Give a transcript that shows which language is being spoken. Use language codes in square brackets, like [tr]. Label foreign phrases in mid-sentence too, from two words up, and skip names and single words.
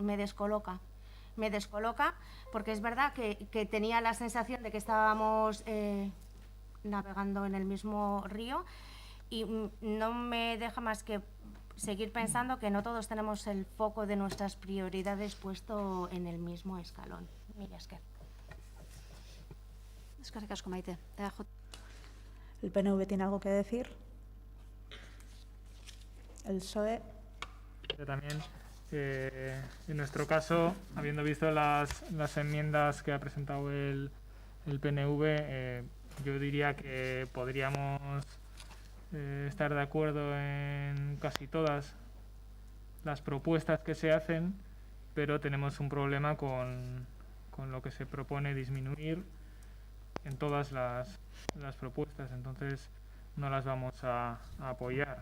[es] Me descoloca porque es verdad que tenía la sensación de que estábamos navegando en el mismo río, y no me deja más que seguir pensando que no todos tenemos el foco de nuestras prioridades puesto en el mismo escalón. [eu] Mila esker. Eskerrik asko, Maite. EAJ. [es] ¿El PNV tiene algo que decir? ¿El PSOE? Yo también, en nuestro caso, habiendo visto las enmiendas que ha presentado el PNV, yo diría que podríamos estar de acuerdo en casi todas las propuestas que se hacen, pero tenemos un problema con lo que se propone disminuir en todas las propuestas, entonces no las vamos a apoyar.